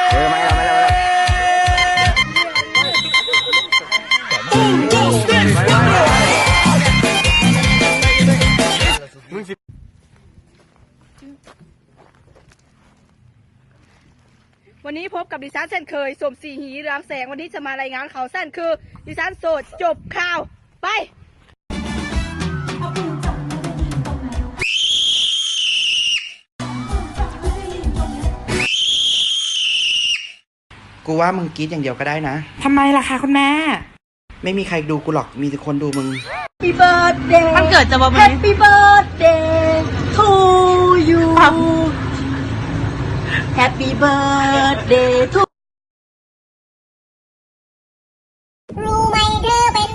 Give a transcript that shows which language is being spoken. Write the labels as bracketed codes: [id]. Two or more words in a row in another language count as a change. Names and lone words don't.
[es] Un, dos, tres, cuatro. [th] วันนี้พบกับดิฉันเช่นเคยสมศรีหีรามแสงวันนี้จะมารายงานข่าวสั้นคือดิฉันโสดจบข่าวไป กูว่ามึงกรี๊ดอย่างเดียวก็ได้นะ ทำไมล่ะคะคุณแม่ ไม่มีใครดูกูหรอก มีแต่คนดูมึง [en] Happy birthday [th] มันเกิดจะมาไหม [en] Happy birthday to you Happy birthday to [th] รู้ไหมเธอ